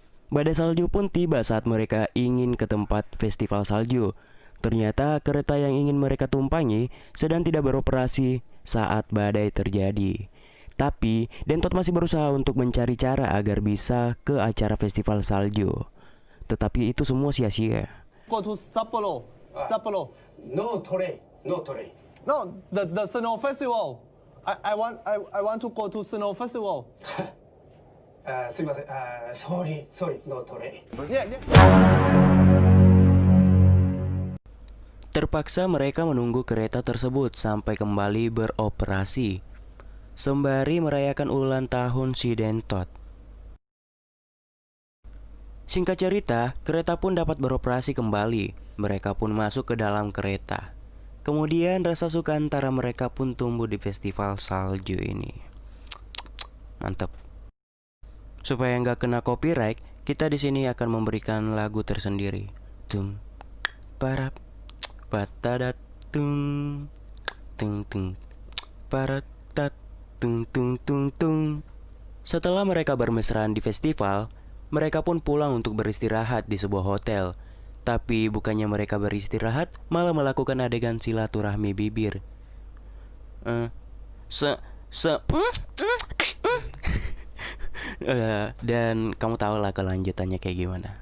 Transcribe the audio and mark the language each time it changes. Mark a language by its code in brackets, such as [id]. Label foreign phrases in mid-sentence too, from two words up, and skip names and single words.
[id] Badai salju pun tiba saat mereka ingin ke tempat festival salju. Ternyata kereta yang ingin mereka tumpangi sedang tidak beroperasi saat badai terjadi. Tapi Dentot masih berusaha untuk mencari cara agar bisa ke acara festival salju. Tetapi itu semua sia-sia. [en] Go to Sapporo. Sapporo. No train, no train. No, the snow festival. I want to go to snow festival. すいません。sorry, no train. Yeah. [id] Terpaksa mereka menunggu kereta tersebut sampai kembali beroperasi, sembari merayakan ulang tahun si Dentot. Singkat cerita, kereta pun dapat beroperasi kembali. Mereka pun masuk ke dalam kereta. Kemudian rasa suka antara mereka pun tumbuh di festival salju ini. Mantap. Supaya nggak kena copyright, kita di sini akan memberikan lagu tersendiri. Tum, parap, patadat, tung, tung, tung, paratat, tung, tung, tung, tung. Setelah mereka bermesraan di festival, mereka pun pulang untuk beristirahat di sebuah hotel. Tapi bukannya mereka beristirahat, malah melakukan adegan silaturahmi bibir. Dan kamu tahu lah kelanjutannya kayak gimana.